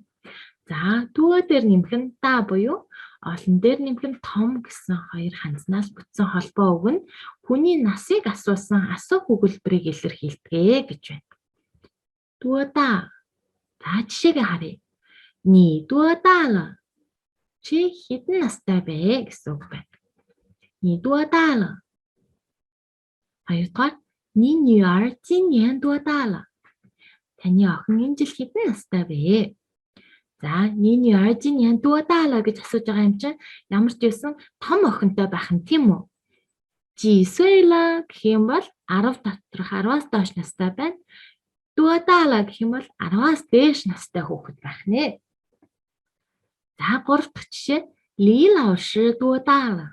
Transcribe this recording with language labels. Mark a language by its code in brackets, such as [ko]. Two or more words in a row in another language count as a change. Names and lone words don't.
[mn] За, дуо дээр нэмэх нь та буюу олон дээр нэмэх нь том гэсэн хоёр ханзнаас бүтсэн холбоо үг нь хүний насыг асуусан асуух өгүүлбэрийг илэрхийлдэг гэж байна. [zh] 多大. [mn] За, жишээгээ харъя. [zh] 你多大了? [mn] Чи хэдэн настай бэ гэсэн үг байна. [zh] 你多大了? Хоёрдугаар 你女儿今年多大了? [mn] Таны охин энэ жил хэдэн настай бэ? За, [zh] 你女儿今年多大了 [mn] гэж асууж байгаа юм чинь ямар ч байсан том охинтой байх нь тийм үү? [zh] 几岁了 [mn] гэх юм бол 10 доторх 10-аас доош настай байна. [zh] 多大了 [mn] гэх юм бол 10-аас дээш настай хүүхэд байх нэ. За, 3 дахь жишээ. [zh] 李老师多大了?